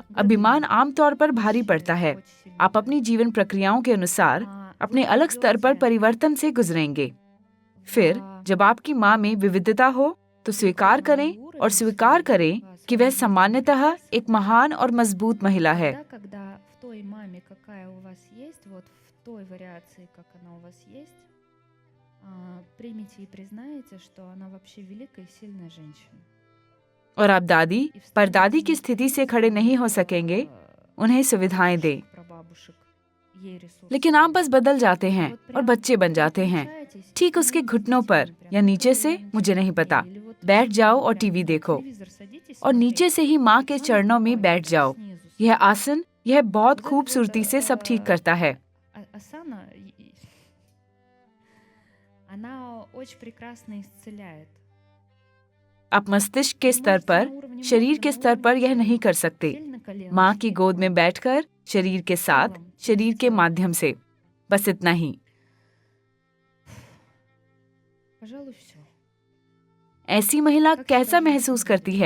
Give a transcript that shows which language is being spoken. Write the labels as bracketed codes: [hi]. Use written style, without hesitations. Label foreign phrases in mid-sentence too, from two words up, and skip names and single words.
[hi] अभिमान आमतौर पर भारी पड़ता है। आप अपनी जीवन प्रक्रियाओं के अनुसार अपने अलग स्तर पर परिवर्तन से गुजरेंगे। फिर जब आपकी माँ में विविधता हो तो स्वीकार करें और स्वीकार करें कि वह सामान्यतः एक महान और मजबूत महिला है। [ru] Когда в той маме, какая у вас есть, вот в той вариации, как она у вас есть, примите и признаете, что она вообще великая и сильная женщина. [hi] और आप दादी, परदादी की स्थिति से खड़े नहीं हो सकेंगे, उन्हें सुविधाएं दें। लेकिन आप बस बदल जाते हैं और बच्चे बन जाते हैं। ठीक उसके घुटनों पर या नीचे से, मुझे नहीं पता। बैठ जाओ और टीवी देखो और नीचे से ही माँ के चरणों में बैठ जाओ। यह आसन, यह बहुत खूबसूरती से सब ठीक करता है। [ru] Асана, она очень прекрасно исцеляет. [hi] आप मस्तिष्क के स्तर पर, शरीर के स्तर पर यह नहीं कर सकते। माँ की गोद में बैठकर, शरीर के साथ, शरीर के माध्यम से, बस इतना ही। [ru] Пожалуй, всё. [hi] ऐसी महिला कैसा महसूस करती है?